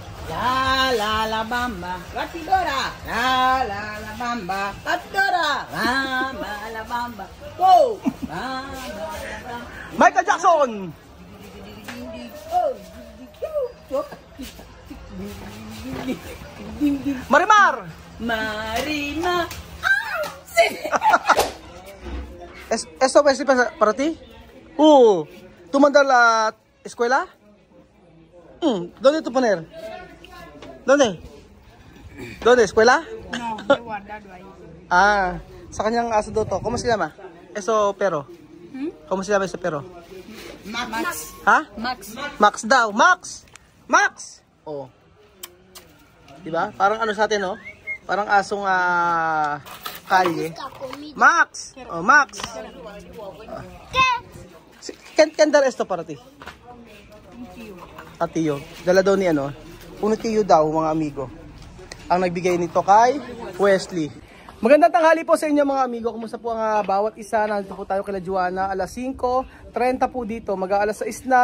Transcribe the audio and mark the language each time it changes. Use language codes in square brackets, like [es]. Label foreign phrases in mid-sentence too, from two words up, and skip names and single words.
[es] La la la bamba, batidora. La la la bamba, batidora. Bamba la bamba. Go! Bamba la bamba. Michael Jackson! Marimar! Marima. ¿Esto es para ti? ¿Tú mandas la escuela? ¿Dónde tú poner? ¿Dónde? ¿Dónde? ¿Escuela? No, he guardado ahí. [tl] Ah, sa kanyang aso daw to. [es] ¿Cómo se llama? Eso pero. ¿Cómo se llama ese pero? Max. [tl] Ha? Max. Max daw. Max! Max! Oh. Diba? Parang ano sa atin, no? Parang asong kalye. Max! Oh, Max! [es] ¿Quién dar esto para ti? [tl] Tiyo. Dala daw ni ano? Uno tiyo daw, mga amigo. Ang nagbigay nito kay Wesley. Magandang tanghali po sa inyo mga amigo. Kumusta po ang bawat isa? Nandito po tayo kila Joanna. Alas 5:30 po dito. Mag-aalas 6 na.